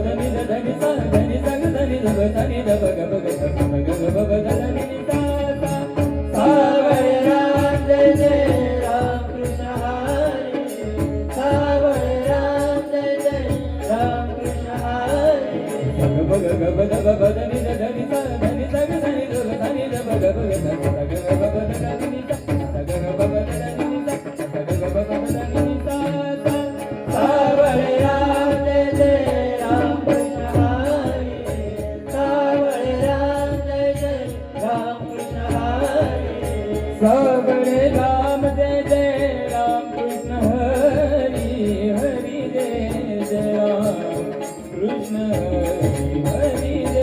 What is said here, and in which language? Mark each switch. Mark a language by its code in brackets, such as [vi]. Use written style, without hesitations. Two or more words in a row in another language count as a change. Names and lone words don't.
[mr] ध धनि सा धनि सा ग धनि ध ब धनि ध ब ग ब ग ध ब ग ग ब ब ध धनि नि सा सा सावळ राम जय जय राम कृष्ण हरी सावळ राम जय जय राम कृष्ण हरी ग ब ग ग ब ध ब ब धनि ध धनि सा धनि सा ग धनि ध ब धनि ध ब ग ब ग ध ब ग ग ब ब ध धनि नि सा ग ग ब ब ध धनि नि सा ग ग ब ब ध धनि नि सा सा सावळ राम जय जय राम कृष्ण हरी सावळ राम जय जय राम कृष्ण हरी सावळे राम जय जय राम कृष्ण हरी हरी जय जय राम कृष्ण हरी हरी